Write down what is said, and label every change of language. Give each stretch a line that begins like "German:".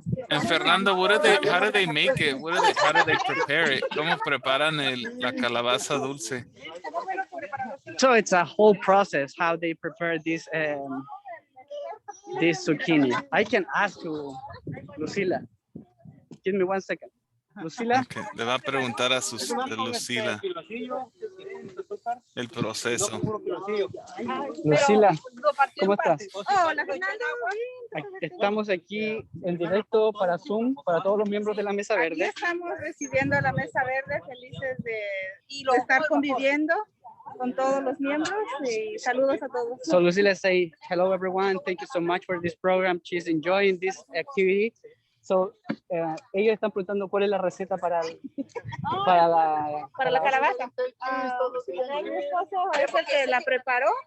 English: And Fernando, how do they make it? How do they prepare it?
Spanish: ¿Cómo preparan la calabaza dulce?
English: So it's a whole process how they prepare this zucchini. I can ask you, Lucila. Give me 1 second. Lucila. Okay.
Spanish: Le va a preguntar a Lucila el proceso. Lucila, ¿cómo estás? Hola, Fernando. Estamos aquí en directo para Zoom, para todos los miembros de la Mesa Verde. Aquí estamos recibiendo a la Mesa Verde, felices de estar conviviendo con todos los miembros y saludos a todos.
English: So Lucila say, hello everyone, thank you so much for this program. She's enjoying this activity.
Spanish: So, ellos están preguntando cuál es la receta para la calabaza. Mi esposo es el que la preparó.